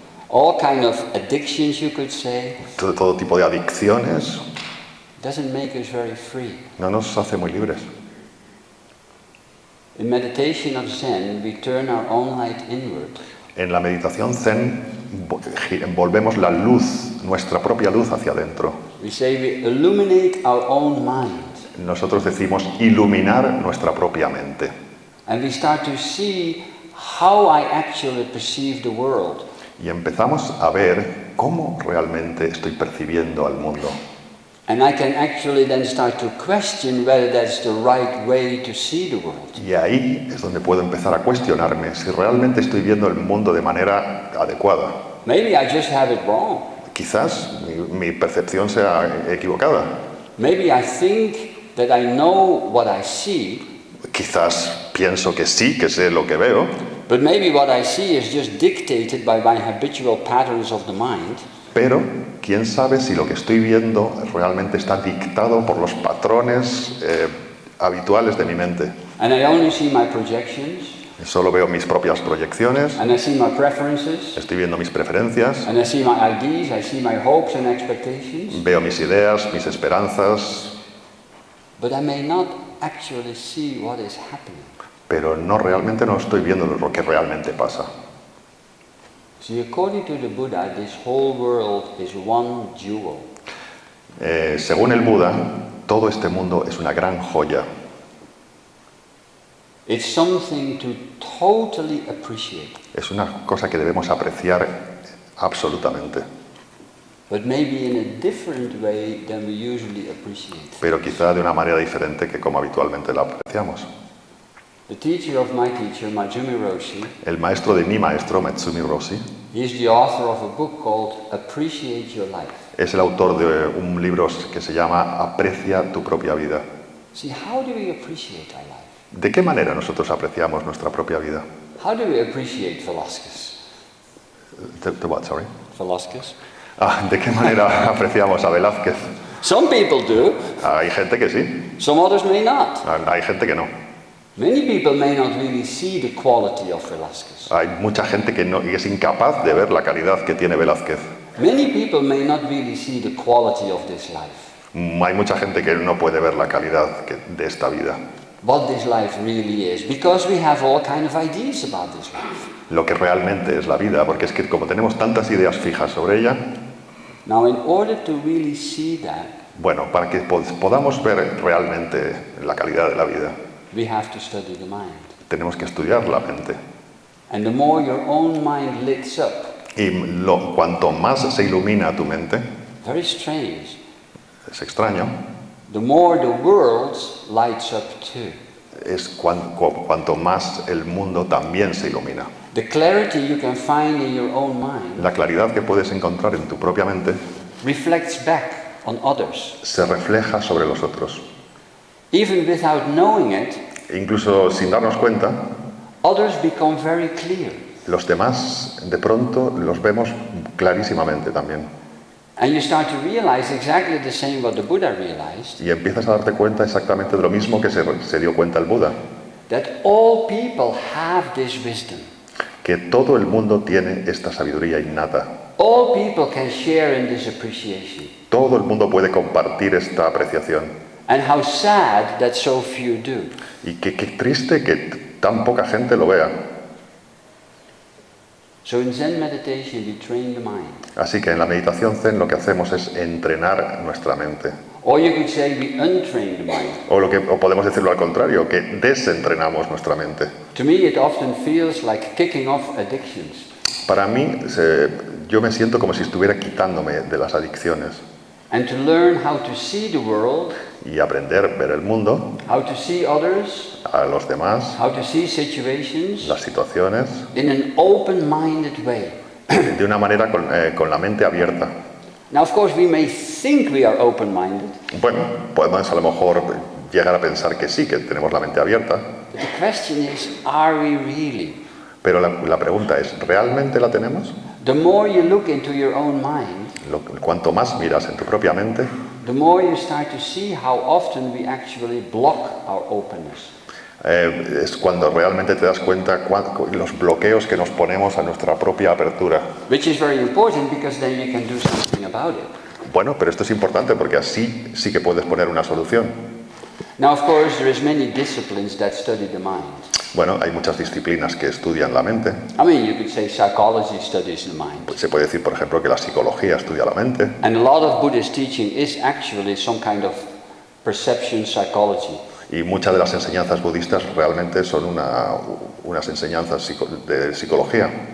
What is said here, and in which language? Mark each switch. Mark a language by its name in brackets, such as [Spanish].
[English] all kind of addictions, you could say. [Spanish] todo tipo de adicciones. [English] Doesn't make us very free. [Spanish] No nos hace muy libres. [English] In meditation of Zen, we turn our own light inward. [Spanish] En la meditación zen envolvemos la luz, nuestra propia luz hacia adentro. [English] We say we illuminate our own mind. [Spanish] Nosotros decimos iluminar nuestra propia mente. [English] And we start to see how I actually perceive the world. [Spanish] Y empezamos a ver cómo realmente estoy percibiendo al mundo. [English] And I can actually then start to question whether that's the right way to see the world. [Spanish] Y ahí es donde puedo empezar a cuestionarme si realmente estoy viendo el mundo de manera adecuada. [English] Maybe I just have it wrong. [Spanish] Quizás mi percepción sea equivocada. [English] Maybe I think that I know what I see, [Spanish] Quizás pienso que sí, que sé lo que veo, [English] but maybe what I see is just dictated by my habitual patterns of the mind. [Spanish] pero quién sabe si lo que estoy viendo realmente está dictado por los patrones habituales de mi mente. [English] And I only see my projections, [Spanish] Solo veo mis propias proyecciones, [English] and I see my preferences, [Spanish] estoy viendo mis preferencias, [English] and I see my ideas, I see my hopes and expectations, [Spanish] veo mis ideas, mis esperanzas, [English] but I may not actually see what is happening. [Spanish] pero realmente no estoy viendo lo que realmente pasa. [English] See, according to the Buddha, this whole world is one jewel. [Spanish] Según el Buda, todo este mundo es una gran joya. [English] It's something to totally appreciate, [Spanish] Es una cosa que debemos apreciar absolutamente, [English] but maybe in a different way than we usually appreciate. [Spanish] pero quizá de una manera diferente que como habitualmente la apreciamos. [English] The teacher of my teacher, Majumi Roshi, [Spanish] El maestro de mi maestro, Matsumi Roshi, [English] he is the author of a book called Appreciate Your Life. [Spanish] es el autor de un libro que se llama Aprecia tu propia vida. [English] See, how do we appreciate our life? [Spanish] ¿De qué manera nosotros apreciamos nuestra propia vida? [English] How do we appreciate Velasquez? The what, sorry? Velasquez? [Spanish] ¿De qué manera apreciamos a Velázquez? [English] Some people do, [Spanish] Hay gente que sí, [English] some others may not. [Spanish] hay gente que no. [English] Many people may not really see the quality of Velasquez. [Spanish] Hay mucha gente que no y es incapaz de ver la calidad que tiene Velázquez. [English] Many people may not really see the quality of this life. [Spanish] Hay mucha gente que no puede ver la calidad de esta vida. [English] What this life really is, because we have all kind of ideas about this life. [Spanish] Lo que realmente es la vida, porque es que como tenemos tantas ideas fijas sobre ella, [English] Now, in order to really see that, [Spanish] bueno, para que podamos ver realmente la calidad de la vida, [English] we have to study the mind. [Spanish] tenemos que estudiar la mente. [English] And the more your own mind lights up, [Spanish] Y cuanto más se ilumina tu mente, [English] very strange, [Spanish] es extraño, [English] the more the world lights up too. [Spanish] es cuanto más el mundo también se ilumina. [English] The clarity you can find in your own mind [Spanish] La claridad que puedes encontrar en tu propia mente [English] reflects back on others. [Spanish] se refleja sobre los otros. [English] Even without knowing it, [Spanish] Incluso sin darnos cuenta, [English] others become very clear. [Spanish] los demás de pronto los vemos clarísimamente también. [English] And you start to realize exactly the same what the Buddha realized, [Spanish] Y empiezas a darte cuenta exactamente de lo mismo que se dio cuenta el Buda, [English] that all people have this wisdom. [Spanish] que todo el mundo tiene esta sabiduría innata. [English] All people can share in this appreciation. [Spanish] Todo el mundo puede compartir esta apreciación. [English] And how sad that so few do. [Spanish] Y qué triste que tan poca gente lo vea. [English] So in Zen meditation, we train the mind. [Spanish] Así que en la meditación zen lo que hacemos es entrenar nuestra mente. [English] Or you could say we untrain the mind. [Spanish] O podemos decirlo al contrario, que desentrenamos nuestra mente. [English] To me, it often feels like kicking off addictions. [Spanish] Para mí, yo me siento como si estuviera quitándome de las adicciones [English] and to learn how to see the world, [Spanish] y aprender a ver el mundo, [English] how to see others, [Spanish] a los demás, [English] how to see situations [Spanish] las situaciones, [English] in an open-minded way. [Spanish] de una manera con la mente abierta. [English] Now, of course, we may think we are open-minded, [Spanish] Bueno, podemos a lo mejor llegar a pensar que sí, que tenemos la mente abierta, [English] but the question is, are we really? [Spanish] pero la pregunta es, ¿realmente la tenemos? [English] The more you look into your own mind, [Spanish] Cuanto más miras en tu propia mente, [English] the more you start to see how often we actually block our openness. [Spanish] es cuando realmente te das cuenta los bloqueos que nos ponemos a nuestra propia apertura. [English] Which is very important because then you can do something about it. [Spanish] Bueno, pero esto es importante porque así sí que puedes poner una solución. [English] Now, of course, there is many disciplines that study the mind. [Spanish] Bueno, hay muchas disciplinas que estudian la mente. [English] I mean, you could say psychology studies the mind. [Spanish] Pues se puede decir, por ejemplo, que la psicología estudia la mente. [English] And a lot of Buddhist teaching is actually some kind of perception psychology. [Spanish] Y muchas de las enseñanzas budistas realmente son unas enseñanzas de psicología.